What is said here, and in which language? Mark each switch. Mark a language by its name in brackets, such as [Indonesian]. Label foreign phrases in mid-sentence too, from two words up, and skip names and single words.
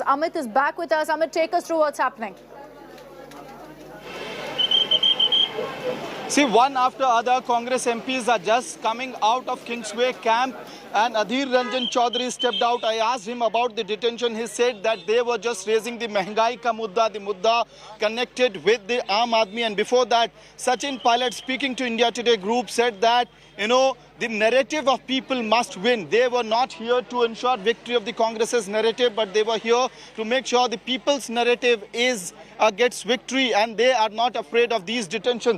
[English] Amit is back with us. Amit, take us through what's happening. See, one after other Congress MPs are just coming out of Kingsway camp, and Adhir Ranjan Chaudhary stepped out. I asked him about the detention. He said that they were just raising the [Hindi] महंगाई का मुद्दा, [English] the mudda connected with the [Hindi] आम आदमी. [English] And before that, Sachin Pilot, speaking to India Today group, said that, the narrative of people must win. They were not here to ensure victory of the Congress's narrative, but they were here to make sure the people's narrative gets victory, and they are not afraid of these detentions.